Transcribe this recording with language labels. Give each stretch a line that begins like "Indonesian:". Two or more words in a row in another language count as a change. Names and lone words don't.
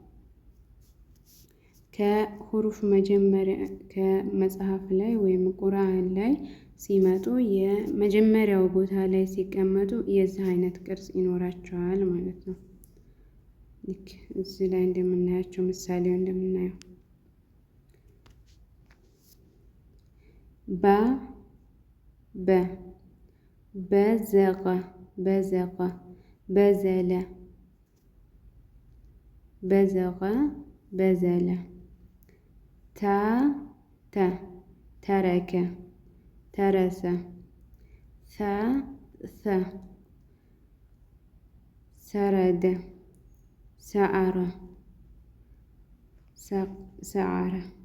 Amharic: ከሁሩፍ መጀመሪያ ከመጽሐፍ ላይ ወይም ቁርአን ላይ ሲመጡ የመጀመሪያው ቦታ ላይ ሲቀመጡ የዚህ አይነት ቅርጽ ይኖራቸዋል ማለት ነው። ልክ እዚህ ላይ እንደምናያቸው ምሳሌው እንደምናየው
Arabic: با ب بزق بزق بزل بزق بزل تا ت ترك ترس ت ت سرد سعر سعر